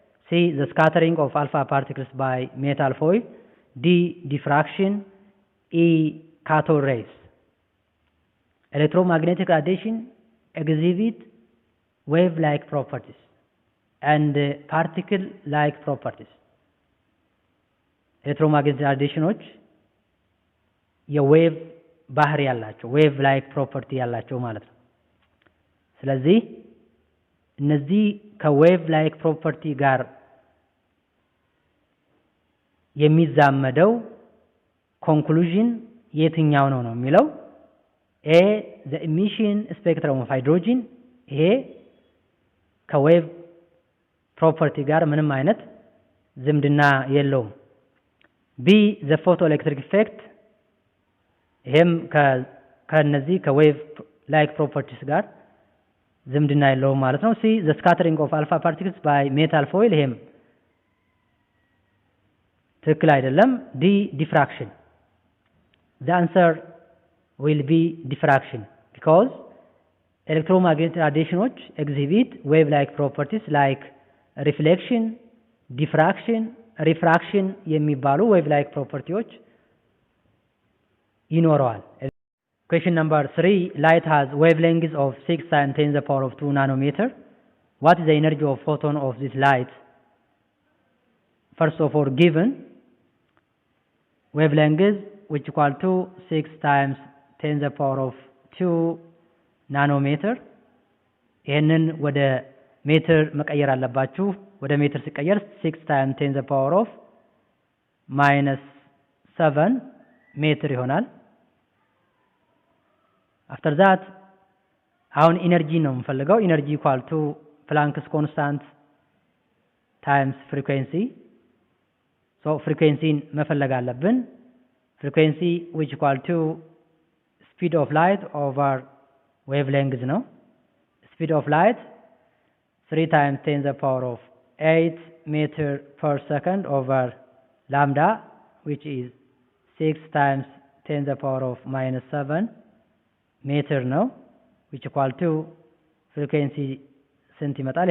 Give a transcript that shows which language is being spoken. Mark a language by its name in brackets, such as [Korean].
[English] C, the scattering of alpha particles by metal foil. D, diffraction. E, cathode rays. Electromagnetic radiation exhibit wave-like properties and particle-like properties. [Amharic] Electromagnetic radiations የዌቭ ባህሪ ያላቸው wave-like property ያላቸው ማለት ነው። ስለዚህ እነዚህ ከwave-like property ጋር የሚዛመደው conclusion የትኛው ነው የሚለው [English] A, the emission spectrum of hydrogen. [Amharic] ይሄ ከwave property ጋር ምንም አይነት ዝምድና የለውም። [English] B, the photoelectric effect. [Amharic] ይሄም ከነዚህ ከwave like properties ጋር ዝምድና የለውም ማለት ነው። [English] C, the scattering of alpha particles by metal foil. [Amharic] ይሄም ትክክል አይደለም። D, diffraction. [English] The answer will be diffraction because electromagnetic radiations exhibit wave-like properties like reflection, diffraction, refraction የሚባሉ wave-like properties ይኖረዋል። Question number 3, light has wavelengths of 6 times 10 to the power of 2 nanometer. What is the energy of photon of this light? First of all, given wavelengths which equal to 6 times 10 to the power of 2 nanometer. [Amharic] ይሄንን ወደ ሜትር መቀየር አለባችሁ። ወደ ሜትር ሲቀየር [English] 6 times 10 to the power of -7 [Amharic] ሜትር ይሆናል። [English] after that [Amharic] አሁን ኢነርጂ ነው የምፈልገው። ኢነርጂ [English] equal to Planck's constant times frequency. so frequency [Amharic] መፈለግ አለብን። [English] frequency which equal to speed of light over wavelength ነው። speed of light 3 times 10 to the power of 8 meter per second over lambda, which is 6 times 10 to the power of -7 meter ነው, which equal to frequency [Amharic] ስንት ይመጣል?